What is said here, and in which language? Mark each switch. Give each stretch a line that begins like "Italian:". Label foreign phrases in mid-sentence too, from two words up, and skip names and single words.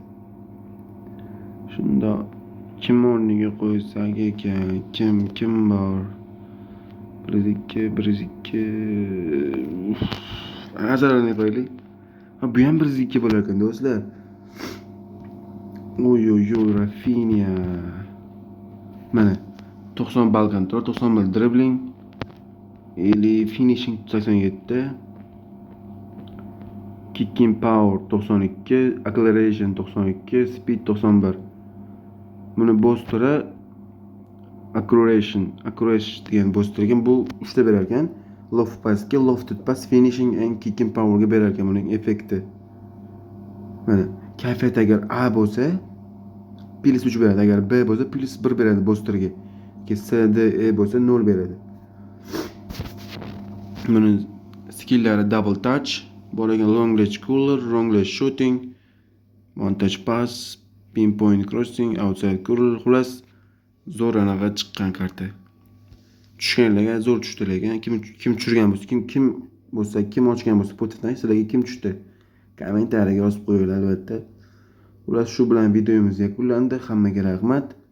Uzbek: Shunda kim o'rniga qo'ysak ekan, kim bor? Brizikka. Azarlarni qo'yaylik. Bu ham Brizikka bo'lar ekan do'stlar. Oy, Rafinha. Mana 90 ball kontrol, 90 ball
English: dribbling, ili finishing 87, kicking power 92, acceleration 92, speed 91.
Uzbek: Buni boosteri acceleration degan boosterga bu uchta berar ekan.
English: Loft passga, lofted pass, finishing and kicking powerga
Uzbek: berar ekan buning effekti. Mana kayfiyat agar A bo'lsa plus 3 beradi, agar B bo'lsa plus 1 beradi boosterga.
English: C, D, E
Uzbek: bo'lsa 0 beradi. Buni skillari
English: double touch,
Uzbek: bor ekan
English: long range cooler, long range shooting, one touch pass, pinpoint crossing, outside curl,
Uzbek: xulos zo'r anaqa chiqqan karta. Tushganlarga zo'r tushdi lekin kim tushirgan bo'lsa, kim ochgan bo'lsa Spotify sizlarga kim tushdi? Kommentariyaga yozib qo'yinglar albatta. Ular shu bilan videomiz yakunlandi. Hammaga rahmat.